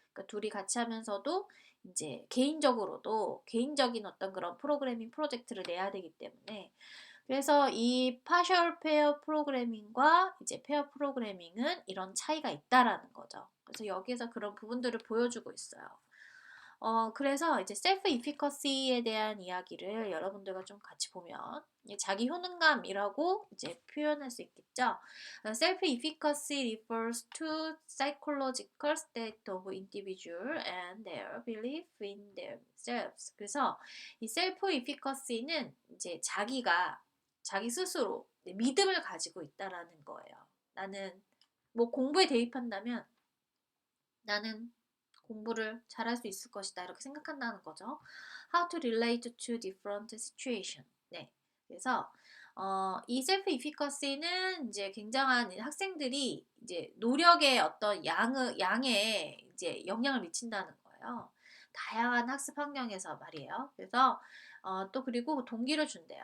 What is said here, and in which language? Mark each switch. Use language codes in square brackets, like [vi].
[ko] 그러니까 둘이 같이 하면서도 이제 개인적으로도 개인적인 어떤 그런 프로그래밍 프로젝트를 내야 되기 때문에 그래서 이 파셜 페어 프로그래밍과 이제 페어 프로그래밍은 이런 차이가 있다라는 거죠. 그래서 여기에서 그런 부분들을 보여주고 있어요. 그래서 이제 셀프 이피커시에 대한 이야기를 여러분들과 좀 같이 보면 자기 효능감이라고 이제 표현할 수 있겠죠. [en] Self efficacy refers to psychological state of individual and their belief in themselves. [ko] 그래서 이 셀프 이피커시는 이제 자기 스스로 믿음을 가지고 있다라는 거예요. 나는 뭐 공부에 대입한다면 나는 공부를 잘할 수 있을 것이다. 이렇게 생각한다는 거죠. [en] How to relate to different situation. [ko] 네. 그래서 이 셀프 이피커시는 이제 굉장한 학생들이 이제 노력의 어떤 양에 이제 영향을 미친다는 거예요. 다양한 학습 환경에서 말이에요. 그래서 또 그리고 동기를 준대요.